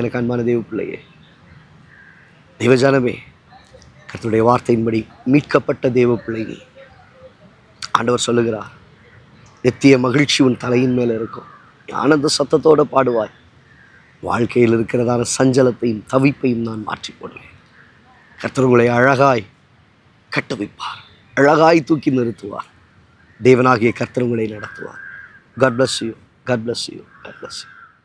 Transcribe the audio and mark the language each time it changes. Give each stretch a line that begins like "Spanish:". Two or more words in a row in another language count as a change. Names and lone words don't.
Tamil: எனக்கு அன்பான தேவ பிள்ளையே, தேவஜனமே, கர்த்தருடைய வார்த்தையின்படி மீட்கப்பட்ட தேவ பிள்ளையே, ஆண்டவர் சொல்லுகிறார், நித்திய மகிழ்ச்சி உன் தலையின் மேலே இருக்கும். ஆனந்த சத்தத்தோடு பாடுவாய். வாழ்க்கையில் இருக்கிறதான சஞ்சலத்தையும் தவிப்பையும் நான் மாற்றி போடுவேன். கர்த்தர் உங்களை அழகாய் கட்டுவிப்பார், அழகாய் தூக்கி நிறுத்துவார். தேவனாகிய கர்த்தர் உங்களை நடத்துவார்.
English: God bless you. God bless you. God bless you.